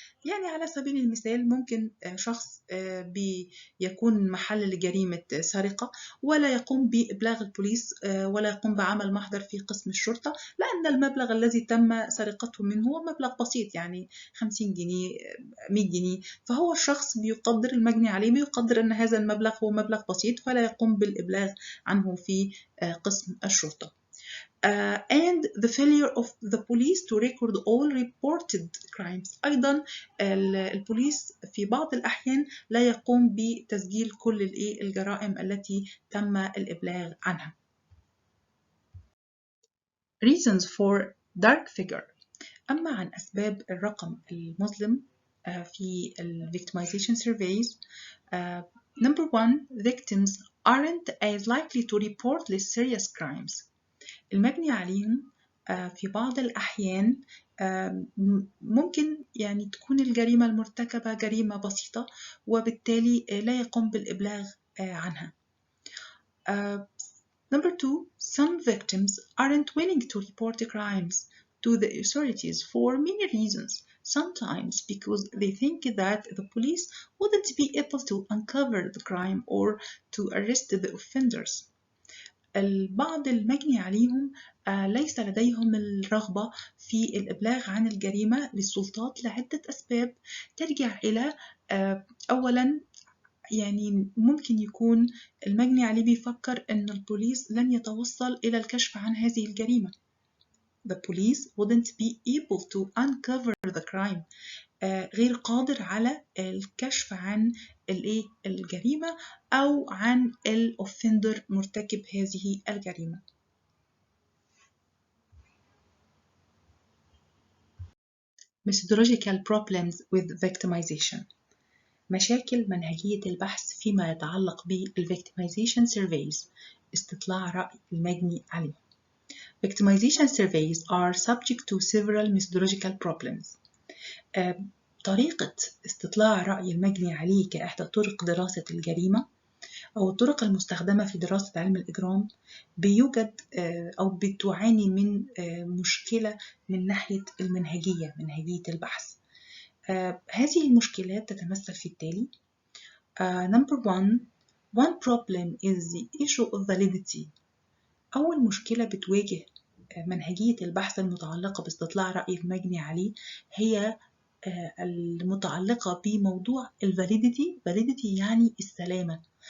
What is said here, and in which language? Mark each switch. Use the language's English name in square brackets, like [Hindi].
[Arabic] يعني على سبيل المثال ممكن شخص بيكون محل لجريمة سرقة ولا يقوم بإبلاغ البوليس ولا يقوم بعمل محضر في قسم الشرطة، لأن المبلغ الذي تم سرقته منه هو مبلغ بسيط، يعني 50 جنيه 100 جنيه، فهو الشخص بيقدر المجني عليه بيقدر أن هذا المبلغ هو مبلغ بسيط فلا يقوم بالإبلاغ عنه في قسم الشرطة. [English] And the failure of the police to record all reported crimes. [Arabic] أيضا البوليس في بعض الأحيان لا يقوم بتسجيل كل الجرائم التي تم الإبلاغ عنها. [English] Reasons for dark figure. [Arabic] أما عن أسباب الرقم المظلم في victimization surveys. [English] Number one, victims aren't as likely to report less serious crimes. [Arabic] المجني عليهم في بعض الأحيان ممكن يعني تكون الجريمة المرتكبة جريمة بسيطة وبالتالي لا يقوم بالإبلاغ عنها. [English] Number two, some victims aren't willing to report crimes to the authorities for many reasons. Sometimes because they think that the police wouldn't be able to uncover the crime or to arrest the offenders. [Arabic] البعض المجني عليهم ليس لديهم الرغبة في الإبلاغ عن الجريمة للسلطات لعدة أسباب ترجع إلى أولاً يعني ممكن يكون المجني عليه بيفكر أن البوليس لن يتوصل إلى الكشف عن هذه الجريمة. [English] The police wouldn't be able to uncover the crime. [Arabic] غير قادر على الكشف عن الجريمة أو عن الأوفندر مرتكب هذه الجريمة. [English] Methodological problems with victimization. [Arabic] مشاكل منهجية البحث فيما يتعلق بالvictimization surveys، استطلاع رأي المجني عليه. [English] Victimization surveys are subject to several methodological problems. [Arabic] طريقة استطلاع رأي المجني عليه كإحدى طرق دراسة الجريمة أو الطرق المستخدمة في دراسة علم الإجرام بيوجد أو بتعاني من مشكلة من ناحية منهجية البحث. هذه المشكلات تتمثل في التالي. [English] Number one problem is the issue of validity. [Arabic] أول مشكلة بتواجه منهجية البحث المتعلقة باستطلاع رأي المجني عليه هي المتعلقة بموضوع validity يعني السلامة.